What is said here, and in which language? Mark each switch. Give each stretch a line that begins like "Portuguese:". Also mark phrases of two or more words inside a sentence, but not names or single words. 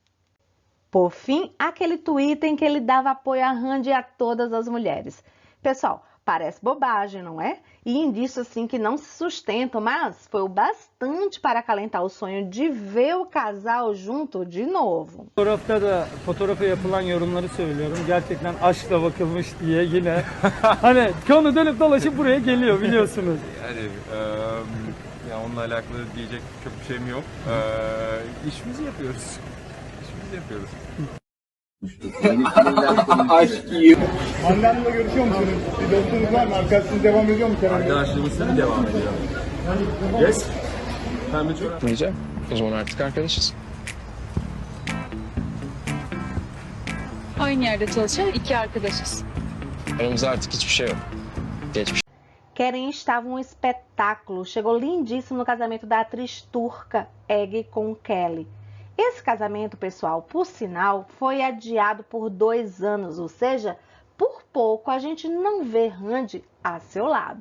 Portuguese: Por fim, aquele tweet em que ele dava apoio a Randy e a todas as mulheres. Pessoal, parece bobagem, não é? E indício assim que não se sustentam, mas foi o bastante para acalentar o sonho de ver o casal junto de novo.
Turkish: Fotoğrafta da fotoğrafa yapılan yorumları söylüyorum. Gerçekten aşkla bakılmış diye yine. Hani konu dönüp dolaşıp buraya geliyor biliyorsunuz. Yani ya onunla alakalı diyecek çok bir şeyim yok. İşimizi yapıyoruz. İşimizi yapıyoruz. Aşk iyi. Annenle görüşüyor musunuz? Bir dostunuz var mı? Arkadaşınız devam ediyor mu Kerem? Arkadaşlığımız tabii devam ediyor. Yes? Pembe çok. Güzel. O zaman artık arkadaşız. Aynı yerde çalışan iki arkadaşız. Aramızda artık hiçbir şey yok. Geçmiş.
Portuguese: Querem estava um espetáculo, chegou lindíssimo no casamento da atriz turca Ege com Kelly. Esse casamento, pessoal, por sinal, foi adiado por 2 anos, ou seja, por pouco a gente não vê Randy a seu lado.